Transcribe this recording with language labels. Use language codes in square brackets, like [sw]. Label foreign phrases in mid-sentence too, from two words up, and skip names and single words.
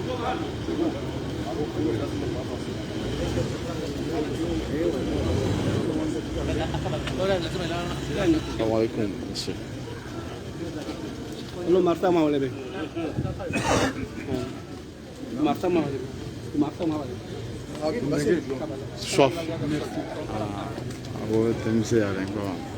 [ar] السلام عليكم, monsieur. Martha Mawalebe. Martha Mawalebe. Martha Mawalebe. [fr] Soif. [pt] Agora temos ela agora.